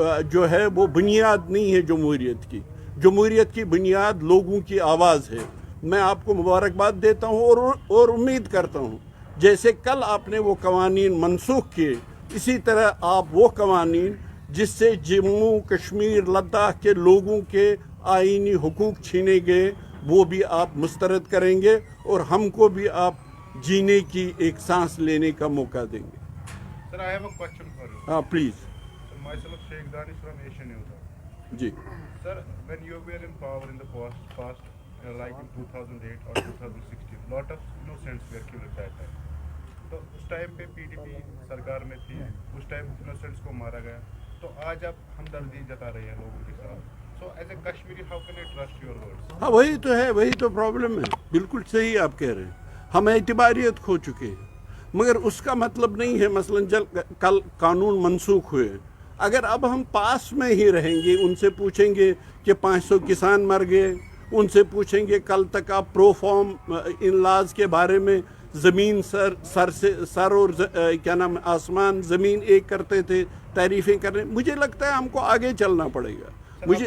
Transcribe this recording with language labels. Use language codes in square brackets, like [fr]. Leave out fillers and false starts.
[ur] جو ہے وہ بنیاد نہیں ہے جمہوریت کی۔ جمہوریت کی بنیاد لوگوں کی آواز ہے۔ میں آپ کو مبارکباد دیتا ہوں اور امید کرتا ہوں جیسے کل آپ نے وہ قوانین منسوخ کیے، اسی طرح آپ وہ قوانین جس سے جموں کشمیر لداخ کے لوگوں کے آئینی حقوق چھینے گئے وہ بھی آپ مسترد کریں گے اور ہم کو بھی آپ جینے کی ایک سانس لینے کا موقع دیں گے۔ [en] Sir, I have a question for you. [ur] ہاں please. [en] Sir, myself Sheikh Danish from Asian News. [ur] جی [en] Sir, when you were in power in the past like in 2008 or 2016, lot of innocents were killed at that time. [ur] تو اس time پہ PDP سرکار میں تھی، اس time innocents کو مارا گیا، تو آج آپ ہمدردی جتا رہے ہیں لوگوں کے ساتھ۔ [en] So as a Kashmiri, how can I trust your words? [ur] ہاں وہی تو ہے، وہی تو پرابلم ہے۔ بالکل صحیح آپ کہہ رہے ہیں، ہم اعتباریت کھو چکے ہیں، مگر اس کا مطلب نہیں ہے مثلاً کل قانون منسوخ ہوئے، اگر اب ہم پاس میں ہی رہیں گے، ان سے پوچھیں گے کہ 500 کسان مر گئے، ان سے پوچھیں گے کل تک آپ پرو فارم ان لاز کے بارے میں زمین سر اور کیا نام آسمان زمین ایک کرتے تھے، تعریفیں کرنے، مجھے لگتا ہے ہم کو آگے چلنا پڑے گا۔ مجھے